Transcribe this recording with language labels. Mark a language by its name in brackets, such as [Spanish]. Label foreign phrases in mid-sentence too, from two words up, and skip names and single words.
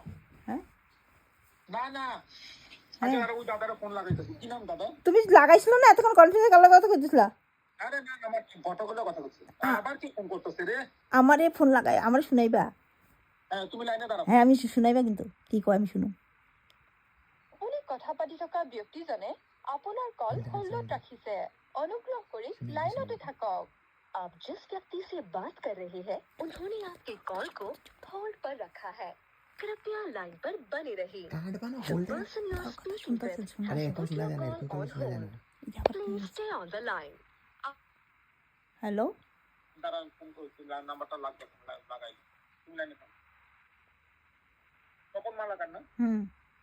[Bangla] হ্যাঁ না না, আচ্ছা আর ওই দাদারা ফোন লাগাইতেছে। কি নাম দাদা? তুমি লাগাইছিল না এতক্ষণ কনফারেন্সে কালার কথা কইছিলা? আরে না না, আমার ফটোগুলো কথা বলছি। আবার কি ফোন করতেছে রে? আমারে ফোন লাগাই, আমারে শুনাইবা? হ্যাঁ তুমি লাইনে দাঁড়াও। হ্যাঁ আমি শুনাইবা, কিন্তু কি কয় আমি শুনো। [Assamese] আপুনি কথা পাতি থকা ব্যক্তিজনে আপোনাৰ কল হোল্ডত ৰাখিছে। অনুগ্ৰহ কৰি লাইনতে থাকক। [Hindi] आप जिस व्यक्ति से बात कर रहे हैं उन्होंने आपके कॉल को होल्ड पर रखा है। कृपया लाइन पर बने रहिए। [English] The person you are speaking with has put your call on hold. Please stay on the line. [Bangla] হ্যালো দাঁড়াও, ফোন করছি, নাম্বারটা লাগবে, লাগাই। তুমি লাইনে থাকো। তখন মা লাগান না।